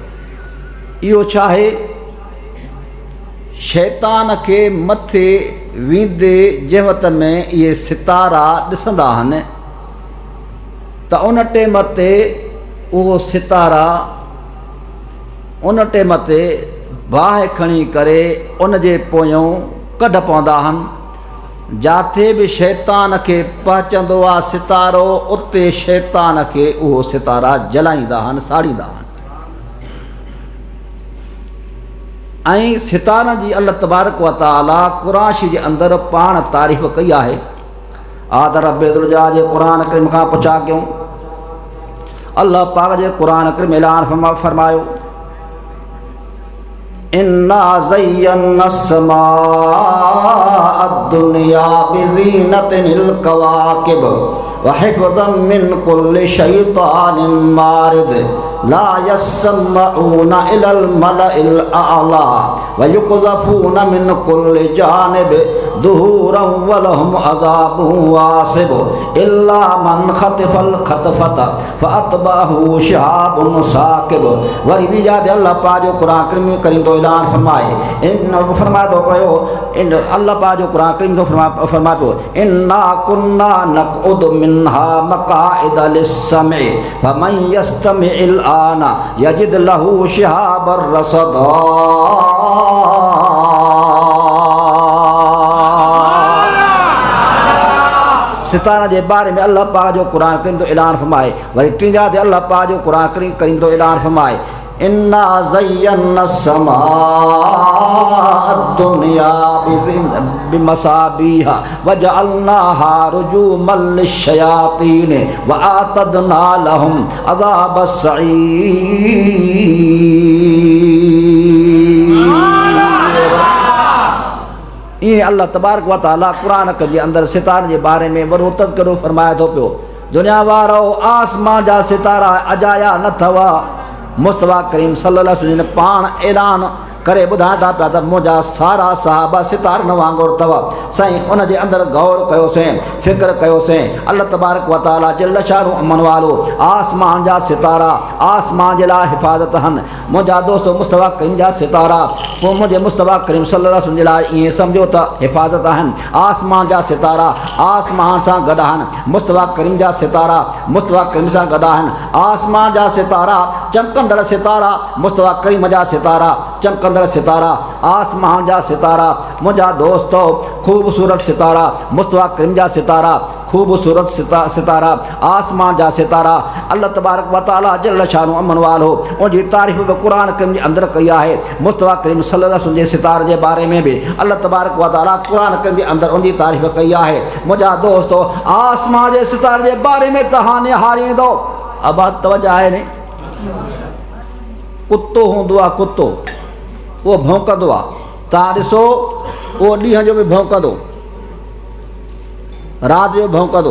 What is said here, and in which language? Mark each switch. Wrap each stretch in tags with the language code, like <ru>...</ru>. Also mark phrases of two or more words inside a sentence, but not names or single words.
<sd>इहो छा आहे, शैतान खे मथे वेंदे जंहिं वक़्त में इहे सितारा ॾिसंदा आहिनि त उन टेम ते उहो सितारा उन टेम ते वाह खणी करे उन जे पोयों कढ पवंदा आहिनि। जाथे बि शैतान खे पहुचंदो आहे सितारो, उते शैतान खे उहो सितारा जलाईंदा आहिनि, साड़ींदा आहिनि। ऐं सितारनि जी</sd> <ar>الله تبارك وتعالى</ar> <sd>क़ुरान शरीफ़ जे अंदरि पाण तारीफ़ कई आहे। आदर बेदुलजा जे क़ुरान करीम खां पुछा कयूं, अल्लाह पाक जे क़ुरान करीम ऐलान फरमायो,</sd> <ar>إنا زينا السماء الدنيا بزينة الكواكب وحفظا من كل شيطان مارد لا يسمعون إلى الملإ الأعلى ويقذفون من كل جانب دحورا ولهم عذاب واصب إلا من خطف الخطفة فأتبعه شهاب ثاقب.</ar> <sd>वरी बि याद अल्लाह पाक जो क़ुरान करीम तो ऐलान फरमाए, इन फरमाए तो पियो, इन अल्लाह पाक जो क़ुरान करीम तो फरमाए पियो,</sd> <ar>إنا كنا نقعد منها مقاعد للسمع فمن يستمع الآن يجد له شهابا رصدا.</ar> <sd>सितारा जे बारे में अल्लाह पाक जो क़ुरान करीम तो ऐलान फरमाए। वरी टींजा ते अल्लाह पाक जो क़ुरान करीम तो ऐलान फरमाए,</sd> <ar>إنا زينا السماء الدنيا بمصابيح وجعلناها رجوما للشياطين وأعتدنا لهم عذاب السعير.</ar> <sd>ये</sd> <ar>الله تبارك وتعالى</ar> <sd>क़ुरान जे अंदरि सितारनि जे बारे में वॾो तज़किरो फरमाए थो पियो। दुनिया वारो आसमान जा सितारा अजाया न अथव। मुस्तफ़ा करीम</sd> <ar>صلى الله عليه وسلم</ar> <sd>पाण ऐलान करे ॿुधाइनि था पिया त मुंहिंजा सारा सहाबा सितारनि वांगुरु अथव। साईं उन जे अंदरि गौर कयोसीं, फ़िक्र कयोसीं।</sd> <ar>الله تبارك وتعالى جل شأنه</ar> <sd>अमन वालो आसमान जा सितारा आसमान जे लाइ हिफ़ाज़त आहिनि। मुंहिंजा दोस्त मुस्तफ़ा करीम जा सितारा पोइ मुंहिंजे मुस्तफ़ा करीम</sd> <ar>صلى الله عليه وسلم</ar> <sd>जे लाइ ईअं सम्झो त हिफ़ाज़त आहिनि। आसमान जा सितारा आसमान सां गॾु आहिनि, मुस्तफ़ा करीम जा सितारा मुस्तफ़ा करीम सां गॾु आहिनि। आसमान जा सितारा चमकंदड़ सितारा मुस्तफ़ा करीम जा सितारा चमकंदड़ सितारा आसमान जा सितारा मुंहिंजा दोस्तो ख़ूबसूरत सितारा मुस्तफ़ा करीम जा सितारा ख़ूबसूरत सितारा आसमान जा सितारा।</sd> <ar>الله تبارك وتعالى جل شأنه</ar> <sd>अमन वालो उनजी तारीफ़ बि क़ुरान करीम जे अंदरि कई आहे। मुस्तफ़ा करीम</sd> <ar>صلى الله عليه وسلم</ar> <sd>जे सितारे जे बारे में बि</sd> <ar>الله تبارك وتعالى</ar> <sd>क़ुरान करीम जे अंदरि उनजी तारीफ़ कई आहे। मुंहिंजा दोस्तो आसमान जे सितारे जे बारे में तव्हां निहारींदो। अब तवजो आहे ने, कुतो हूंदो आहे, कुतो उहो भौंकंदो आहे। तव्हां ॾिसो उहो ॾींहं जो बि भौंकंदो, राति जो भौंकंदो।</sd>